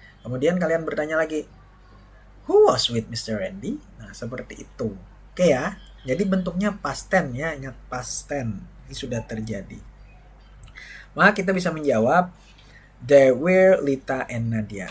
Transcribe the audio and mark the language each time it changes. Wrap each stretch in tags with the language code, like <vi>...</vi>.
<id>Kemudian kalian bertanya lagi,</id> <en>who was with Mr.</en> <id>Randy? Nah, seperti itu. Oke ya. Jadi bentuknya past tense ya, ingat past tense. Ini sudah terjadi. Maka kita bisa menjawab</id> <en>They were Lita and Nadia.</en>